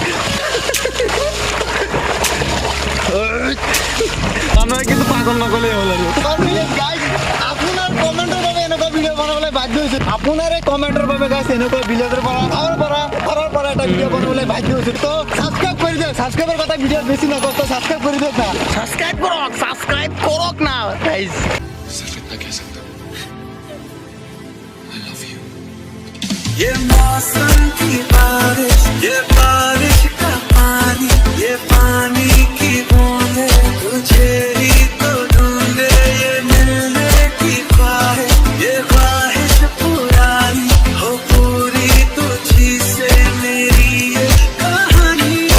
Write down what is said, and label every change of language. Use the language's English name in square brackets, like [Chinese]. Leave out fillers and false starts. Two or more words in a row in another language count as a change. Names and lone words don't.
[Assamese] মানুহে কিন্তু পাগল নগ'লেই হ'ল আৰু আপোনাৰ কমেণ্টৰ বাবে এনেকুৱা ভিডিঅ' বনাবলৈ বাধ্য হৈছোঁ আপোনাৰ এই কমেণ্টৰ বাবে গাইছ এনেকুৱা ভিডিঅ'ৰ পৰা এটা ভিডিঅ' বনাবলৈ বাধ্য হৈছোঁ তো ছাবস্ক্ৰাইব কৰি দিয়ক ছাবস্ক্ৰাইবৰ কথা ভিডিঅ' বেছি নকওঁ তো ছাবস্ক্ৰাইব কৰি দিয়ক না ছাবস্ক্ৰাইব কৰক না গাইজ [Hindi] सिर्फ इतना कह सकता हूँ [English] I love you. [Hindi] ये मौसम की बारिश ये बारिश का पानी ये पानी की बूंदे तुझे ही तो ढूंढे ये मिलने की ख्वाहिश ये ख्वाहिश पुरानी हो पूरी तुझी से मेरी ये कहानी